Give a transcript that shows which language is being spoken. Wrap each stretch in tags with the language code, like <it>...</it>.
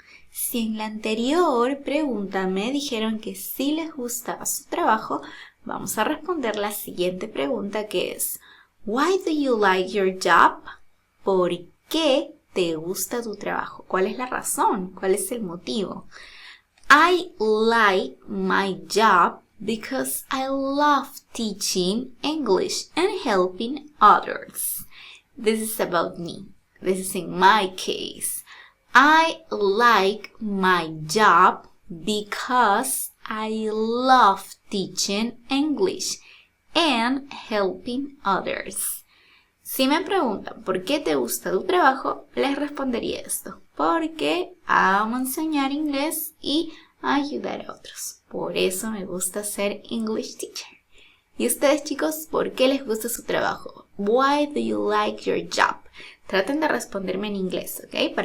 <es>Si en la anterior pregunta me dijeron que sí les gustaba su trabajo, vamos a responder la siguiente pregunta que es</es> <en>Why do you like your job?</en> <es>¿Por qué te gusta tu trabajo? ¿Cuál es la razón? ¿Cuál es el motivo?</es> <en>I like my job because I love teaching English and helping others. This is about me. This is in my case. I like my job because I love teaching English and helping others.</en> <es>Si me preguntan por qué te gusta tu trabajo, les respondería esto. Porque amo enseñar inglés y ayudar a otros. Por eso me gusta ser English teacher. ¿Y ustedes, chicos, por qué les gusta su trabajo?</es> <en>Why do you like your job?</en> <es>Traten de responderme en inglés, ¿ok?</es>